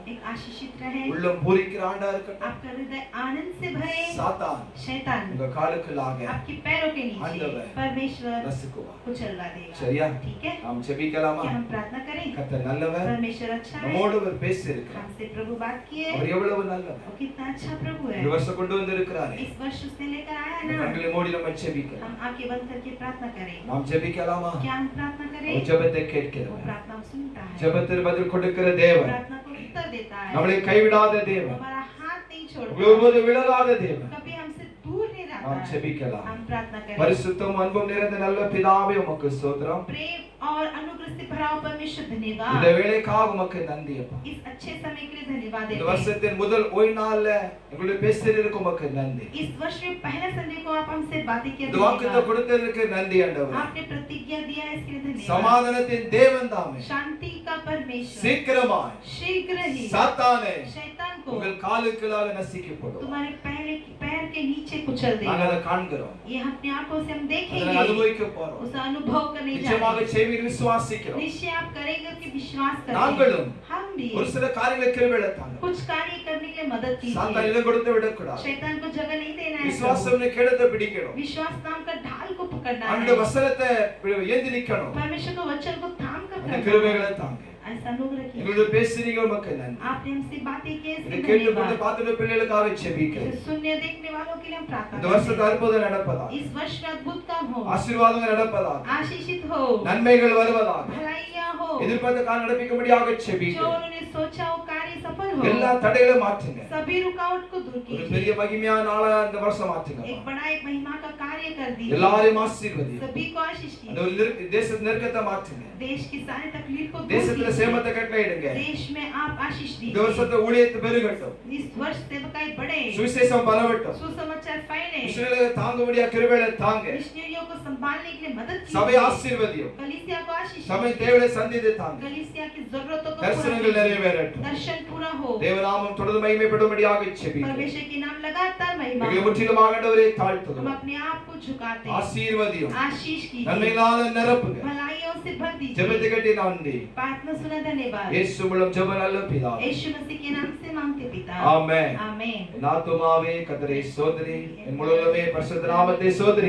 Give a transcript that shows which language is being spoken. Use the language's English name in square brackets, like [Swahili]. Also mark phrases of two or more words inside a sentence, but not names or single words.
[Hindi] एक आशीषित रहे, [Tamil] உள்ளம் பூரிக்கிற ஆண்டா இருக்கட்டும். [Hindi] आपका हृदय आनंद से भरे. [Tamil] சாத்தான் [Hindi] शैतान [Tamil] உங்க காலுக்குள்ளாக [Hindi] आपके पैरों के नीचे आंदोलन, परमेश्वर [Tamil] நசுக்குவார். [Hindi] कुचलवा देगा. [Tamil] சரியா? [Hindi] ठीक है, [Tamil] நாம் ஜெபிக்கலாமா? [Hindi] क्या हम प्रार्थना करें? [Tamil] கர்த்தர் நல்லவர். [Hindi] परमेश्वर अच्छा है, [Tamil] நம்மோடு அவர் பேசி இருக்கிறார். [Hindi] हमसे प्रभु बात किए, [Tamil] அவர் எவ்வளவு நல்லவர். [Hindi] वो कितना अच्छा प्रभु है. [Tamil] இந்த வருஷம் கொண்டு வந்திருக்கிறார். [Hindi] इस वर्ष उसने लेकर आया [Tamil] நம்ம [Hindi] ना. [Tamil] கண்களை மூடி நம்ம ஜெபிக்கலாம். [Hindi] हम आंखें बंद करके प्रार्थना करें. [Tamil] நாம் ஜெபிக்கலாமா? [Hindi] क्या हम प्रार्थना [Tamil] அவர் [Hindi] करें? [Tamil] ஜெபத்தை [Hindi] वो [Tamil] கேட்கிறவர். [Hindi] प्रार्थना सुनता है, [Tamil] ஜெபத்தில் பதில் கொடுக்கிற தேவன், [Hindi] प्रार्थना को उत्तर देता है, [Tamil] நம்மளை கைவிடாத [Hindi] वो [Tamil] தேவன், [Hindi] हमारा हाथ नहीं छोड़ता, [Tamil] ஒருபோது விலகாத தேவன். [Hindi] कभी हमसे दूर नहीं रहता [Tamil] நாம் [Hindi] है. [Tamil] ஜெபிக்கலாம். [Hindi] हम प्रार्थना करें. [Tamil] பரிசுத்தம் அன்பும் நிறைந்த நல்ல பிதாவே உமக்கு ஸ்தோத்திரம். [Hindi] प्रेम और अनुग्रह से भरा हुआ परमेश्वर [Tamil] இந்த [Hindi] धन्यवाद. [Tamil] வேளைக்காக உமக்கு நன்றி அப்பா. [Hindi] इस अच्छे समय के लिए धन्यवाद [Tamil] இந்த [Hindi] देते हैं. [Tamil] வருஷத்தின் முதல் ஓய் நாள்ல எங்களுடைய பேசுறதுக்கு உமக்கு நன்றி. [Hindi] इस वर्ष में पहले संडे को आप हमसे बातें किया, [Tamil] இந்த வாக்குத்தத்தம் கொடுத்ததற்கு நன்றி ஆண்டவரே. [Hindi] आपने प्रतिज्ञा दिया है, इसके लिए धन्यवाद. [Tamil] சமாதானத்தின் தேவன் தாமே [Hindi] शांति का परमेश्वर परमेश्वर [Tamil] சீக்கிரமாய் [Hindi] शीघ्र ही [Tamil] சாத்தானே [Hindi] शैतान को [Tamil] உங்கள் காலுக்களாக நசுக்கப்படும். [Hindi] तुम्हारे पैर के नीचे कुचल [Tamil] நாங்கள் [Hindi] देगा। [Tamil] அதை காண்கிறோம், [Hindi] ये अपनी आंखों से हम [Tamil] அதை [Hindi] देखेंगे, [Tamil] அனுபவிக்க போறோம். [Hindi] उसे अनुभव करने जा [Tamil] நிச்சயமாக [Hindi] रहे हैं। [Tamil] செய்வீர் விசுவாசிக்கிறோம். [Hindi] निश्चय आप करेंगे कि विश्वास करेंगे। [Tamil] நாங்களும் [Hindi] हम भी [Tamil] ஒரு சில காரியங்களை கிருபையில தாங்க. [Hindi] कुछ कार्य करने के लिए मदद [Tamil] சாத்தான் [Hindi] कीजिए। [Tamil] இடம் கொடுத்து விடக்கூடாது. [Hindi] शैतान को जगह नहीं देना है। [Tamil] விசுவாசம் கேடத்தை பிடிக்கணும். [Hindi] विश्वास नाम का ढाल को पकड़ना [Tamil] அந்த [Hindi] है। [Tamil] வசனத்தை ஏந்தி நிக்கணும். [Hindi] परमेश्वर के वचन को थाम कर [Tamil] அந்த [Hindi] करना [Tamil] கிருபைகளை [Hindi] है। [Tamil] தாங்க. [Hindi] ऐसा अनुग्रह कीजिए। [Tamil] எங்களோட பேசுறீங்க மக்கள் நன்றி. [Hindi] आपने हमसे बातें की, [Tamil] இதை [Hindi] इसके [Tamil] கேட்டுக்கொண்டு [Hindi] धन्यवाद। [Tamil] பார்த்துட்டு பிள்ளைகளுக்காக ஜெபிக்கிறேன். [Hindi] इसे सुनने देखने वालों के लिए हम प्रार्थना [Tamil] இந்த [Hindi] करते [Tamil] வருஷத்து [Hindi] हैं। [Tamil] அற்புதம் நடப்பதாக, [Hindi] इस वर्ष में अद्भुत काम हो, [Tamil] ஆசீர்வாதங்கள் நடப்பதாக, [Hindi] आशीषित हो, [Tamil] நன்மைகள் வருவதாக, [Hindi] भलाइयां हो, [Tamil] எதிர்பார்த்த காலம் நடப்பிக்கும்படியாக [Hindi] जो [Tamil] ஜெபிக்கிறேன். [Hindi] उन्होंने सोचा वो कार्य सफल हो, [Tamil] எல்லா தடைகளையும் மாற்றுங்க. [Hindi] सभी रुकावट को दूर [Tamil] ஒரு [Hindi] कीजिए, [Tamil] பெரிய மகிமையான நாளா இந்த வருஷம் மாற்றுங்க. [Hindi] एक बड़ा एक महिमा का कार्य कर दीजिए, [Tamil] எல்லாரையும் ஆசீர்வதியும். [Hindi] सभी को आशीष [Tamil] அந்த [Hindi] कीजिए, [Tamil] ஒரு தேச நெருக்கத்தை மாற்றுங்க. [Hindi] देश की सारी तकलीफ को दूर [Tamil] தேசத்துல [Hindi] कीजिए, [Tamil] சேமத்தை கட்டளையிடுங்க. [Hindi] देश में आप आशीष [Tamil] இந்த [Hindi] दीजिए, [Tamil] வருஷத்தை ஊழியத்தை பெருகட்டும். [Hindi] इस वर्ष सेवकाई बढ़े, [Tamil] சுவிசேஷம் பரவட்டும். [Hindi] सुसमाचार फैले, [Tamil] இஸ்ரவேலை தாங்க முடியா கிருபையில தாங்க. [Hindi] मिशनरियों को संभालने के लिए मदद [Tamil] சபை [Hindi] कीजिए, [Tamil] ஆசீர்வதியும். [Hindi] कलीसिया को आशीष [Tamil] சபை [Hindi] दीजिए, [Tamil] தேவையை சந்தித்து தாங்க. [Hindi] कलीसिया की जरूरतों को पूरा [Tamil] தரிசனங்கள் [Hindi] कीजिए, [Tamil] நிறைவேறட்டும். [Hindi] दर्शन पूरा हो, [Tamil] தேவநாமம் தொடர்ந்து மகிமைப்படும்படியாக ஜெபிக்கிறேன். [Hindi] परमेश्वर के नाम लगातार महिमा [Tamil] எங்களை [Hindi] हो। [Tamil] முற்றிலுமாக ஆண்டவரே [Hindi] हम [Tamil] தாழ்த்துகிறோம். [Hindi] अपने आप को झुकाते हैं, [Tamil] ஆசீர்வதியும். [Hindi] आशीष कीजिए, [Tamil] நன்மைகளால நிரப்புங்க. [Hindi] भलाइयों से भर दीजिए, [Tamil] ஜெபத்தை கட்டி நன்றி. [Hindi] प्रार्थना सुना धन्यवाद, [Tamil] இயேசு மூலம் ஜெபம் நல்ல பிதாவே. [Hindi] यीशु मसीह के नाम से मांगते पिता, [Tamil] ஆமென். [Hindi] आमीन। [Tamil] என் ஆத்துமாவே கர்த்தரை ஸ்தோத்திரி, என் முழு உள்ளமே பரிசுத்த நாமத்தை ஸ்தோத்திரி.